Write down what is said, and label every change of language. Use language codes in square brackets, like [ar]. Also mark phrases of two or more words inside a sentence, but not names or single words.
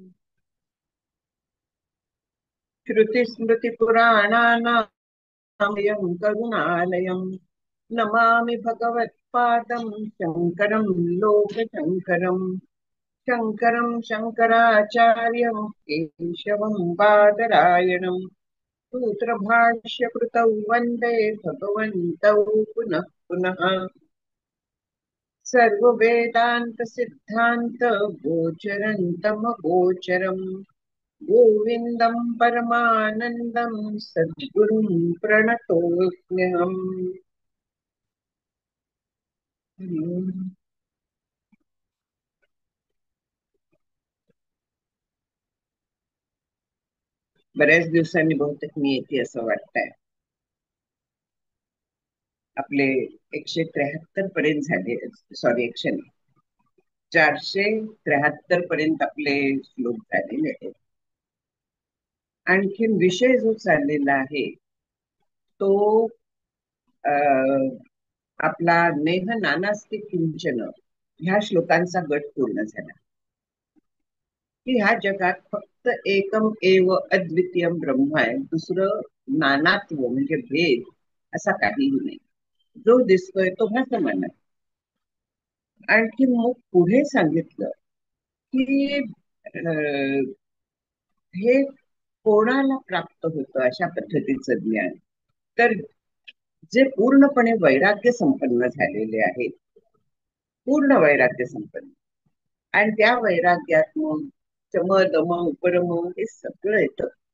[sa] श्रुतिस्मृतिपुराणानामयं करुणालयं नमामि भगवत्पादं शङ्करं लोकशङ्करम् शङ्करं शङ्कराचार्यं केशवं बादरायणम् सूत्रभाष्यकृतौ वन्दे भगवन्तौ पुनः पुनः सर्ववेदान्तसिद्धान्त गोचरन्तमगोचरम् गोविन्दं परमानन्दं सद्गुरुं प्रणतोऽस्म्यहम्। [mr] बऱ्याच दिवसांनी बहुतेक मी येते असं वाटतंय. आपले 173 पर्यंत झाले, सॉरी 473 पर्यंत आपले श्लोक झालेले आहेत. आणखीन विषय जो चाललेला आहे तो आपला [sa] नेह नानास्ति किंचन [mr] ह्या श्लोकांचा गट पूर्ण झाला की ह्या जगात फक्त [sa] एकम एव अद्वितीय ब्रह्म [mr] आहे, दुसरं नानात्व म्हणजे भेद असा काहीही नाही. जो दिसतोय तो भासमान आहे. आणखी मग पुढे सांगितलं की हे कोणाला प्राप्त होतं अशा पद्धतीचं ज्ञान, तर जे पूर्णपणे वैराग्य संपन्न झालेले आहेत, पूर्ण वैराग्य संपन्न, आणि त्या वैराग्यात मग [sa] चम दम उपरम [mr] हे सगळं येतं.